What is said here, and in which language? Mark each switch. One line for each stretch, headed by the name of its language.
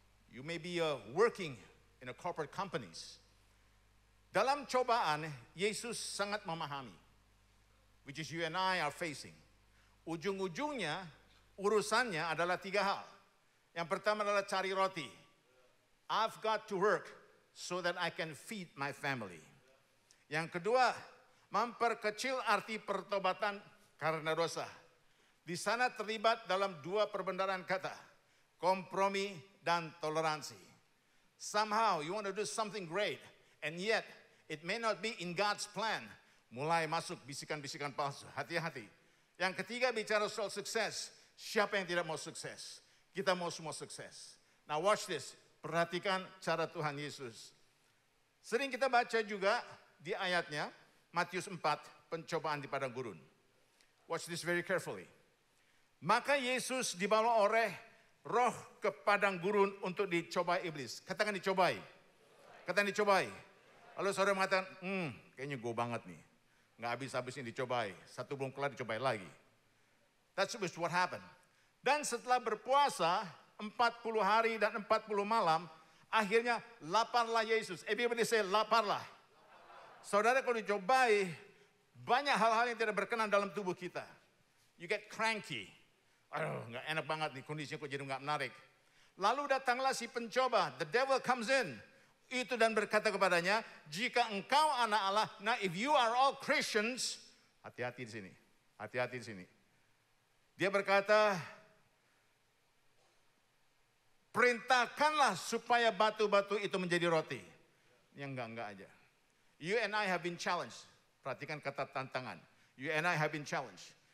English: You may be working in a corporate companies.
Indonesian: Dalam cobaan, Yesus sangat memahami.
English: Which is you and I are facing.
Indonesian: Ujung-ujungnya, urusannya adalah 3 hal. Yang pertama adalah cari roti.
English: I've got to work so that I can feed my family.
Indonesian: Yang kedua, memperkecil arti pertobatan karena dosa. Di sana terlibat dalam 2 perbendaharaan kata. Kompromi dan toleransi.
English: Somehow you want to do something great. And yet it may not be in God's plan.
Indonesian: Mulai masuk bisikan-bisikan palsu. Hati-hati. Yang ketiga bicara soal sukses. Siapa yang tidak mau sukses? Kita mau semua sukses.
English: Now watch this.
Indonesian: Perhatikan cara Tuhan Yesus. Sering kita baca juga di ayatnya, Matius 4, pencobaan di padang gurun.
English: Watch this very carefully.
Indonesian: Maka Yesus dibawa oleh roh ke padang gurun untuk dicobai iblis. Katakan dicobai. Katakan dicobai. Lalu saudara mengatakan, kayaknya gue banget nih. Nggak habis-habis ini dicobai. Satu belum kelar dicobai lagi.
English: That's what happened.
Indonesian: Dan setelah berpuasa 40 hari dan 40 malam, akhirnya laparlah Yesus.
English: Everybody say
Indonesian: laparlah. Saudara kalau dicobai, banyak hal-hal yang tidak berkenan dalam tubuh kita.
English: You get cranky.
Indonesian: Aduh, nggak enak banget nih kondisinya kok jadi nggak menarik. Lalu datanglah si pencoba,
English: the devil comes in.
Indonesian: Itu dan berkata kepadanya, jika engkau anak Allah,
English: now if you are all Christians,
Indonesian: hati-hati di sini, hati-hati di sini. Dia berkata, perintahkanlah supaya batu-batu itu menjadi roti. Yang enggak aja.
English: You and I have been challenged.
Indonesian: Perhatikan kata tantangan.
English: You and I have been challenged.